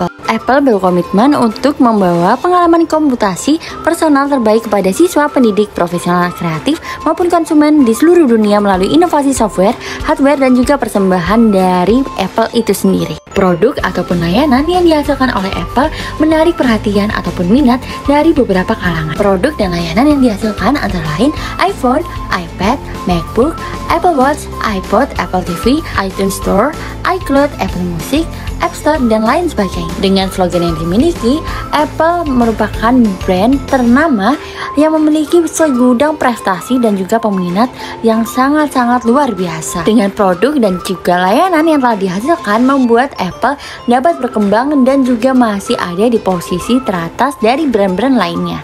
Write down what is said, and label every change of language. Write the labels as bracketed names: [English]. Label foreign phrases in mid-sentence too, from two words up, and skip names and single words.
[Indonesian] Apple berkomitmen untuk membawa pengalaman komputasi personal terbaik kepada siswa, pendidik, profesional kreatif, maupun konsumen di seluruh dunia melalui inovasi software, hardware, dan juga persembahan dari Apple itu sendiri. Produk ataupun layanan yang dihasilkan oleh Apple menarik perhatian ataupun minat dari beberapa kalangan. Produk dan layanan yang dihasilkan antara lain iPhone, iPad, MacBook, Apple Watch, iPod, Apple TV, iTunes Store, iCloud, Apple Music, App Store, dan lain sebagainya. Dengan slogan yang dimiliki, Apple merupakan brand ternama yang memiliki segudang prestasi dan juga peminat yang sangat-sangat luar biasa. Dengan produk dan juga layanan yang telah dihasilkan, membuat Apple dapat berkembang dan juga masih ada di posisi teratas dari brand-brand lainnya.